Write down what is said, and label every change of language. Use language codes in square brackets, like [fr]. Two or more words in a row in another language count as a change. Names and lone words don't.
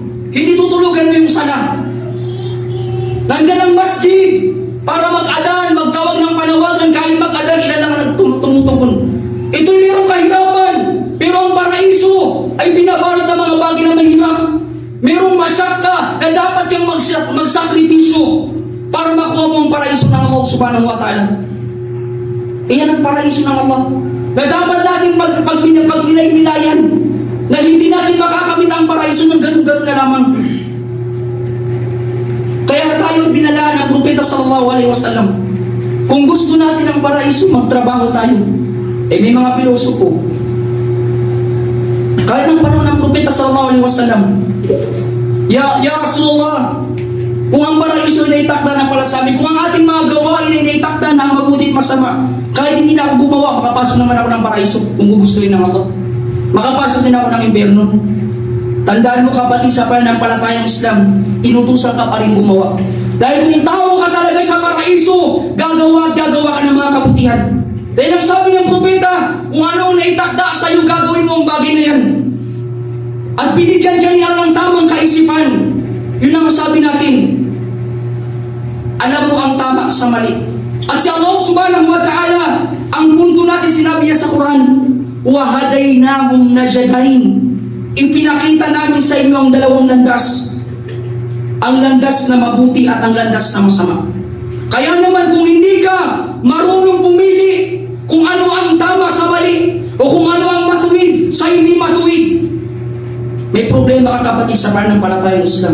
[tl] Hindi tutulugan mo yung sala. Nandyan ang masjid para mag-adan, magtawag ng panawagan. Kahit mag-adan, ilan lang ang tumutukon. Ito'y mayroong kahirapan. Pero ang paraiso ay binabalot ng mga bagay na mahirap. Mayroong masakka na dapat kang magsakripisyo para makuha mo ang paraiso ng [ar] الله سبحانه وتعالى. [tl] Iyan ang paraiso ng Allah na dapat natin pagnilay-nilayan na hindi natin makakamit ang paraiso ng ganun-ganun na lamang. Kaya tayo binalaan ng propeta [ar] صلى الله عليه وسلم. [tl] Kung gusto natin ang paraiso, magtrabaho tayo. May mga pilosopo. Kahit ng panahon ng propeta [ar] صلى الله عليه وسلم, يا رسول الله, [tl] kung ang paraiso ay naitakda na pala sa amin, kung ang ating mga gawain ay naitakda na ang mabuti at masama, kahit hindi na ako gumawa, makapasok naman ako ng paraiso kung gugustuhin ng Allah. Makapasok din ako ng impyerno. Tandaan mo kapatid, sa pananampalatayang Islam, inutusan ka pa rin gumawa. Dahil kung tao ka talaga sa paraiso, gagawa ka ng mga kabutihan. Dahil ang sabi ng propeta, kung ano ang naitakda sa iyo, gagawin mo ang bagay na yan. At binigyan ka niya ng tamang kaisipan. Yun ang sabi natin. Alam mo ang tama sa mali. At si [ar] الله سبحانه وتعالى, [tl] ang punto natin sinabi niya sa Quran, [ar] وَهَدَيْنَاهُمْ نَجَدَيْنِ. [tl] Ipinakita namin sa inyo ang dalawang landas. Ang landas na mabuti at ang landas na masama. Kaya naman kung hindi ka marunong pumili kung ano ang tama sa mali o kung ano ang matuwid sa hindi matuwid, may problema ka kapatid sa pananampalatayang Islam.